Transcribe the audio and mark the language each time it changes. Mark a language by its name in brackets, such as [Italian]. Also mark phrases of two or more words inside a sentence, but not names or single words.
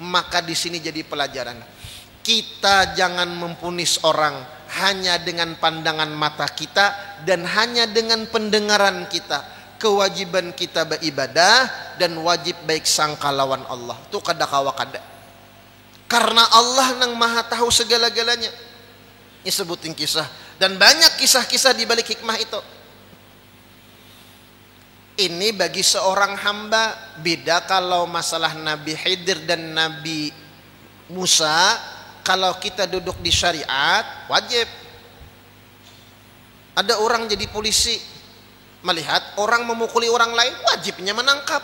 [Indonesian] Maka di sini jadi pelajaran. Kita jangan mempunis orang hanya dengan pandangan mata kita dan hanya dengan pendengaran kita. [Banjar] Kewajiban kita beribadah dan wajib baik sangka lawan Allah. Itu kada kawa kada. Karena Allah nang maha tahu segala-galanya. [Indonesian] Ini sebutin kisah. Dan banyak kisah-kisah di balik hikmah itu. Ini bagi seorang hamba. Beda kalau masalah Nabi Khidir dan Nabi Musa. Kalau kita duduk di syariat, wajib. Ada orang jadi polisi, melihat orang memukuli orang lain, wajibnya menangkap.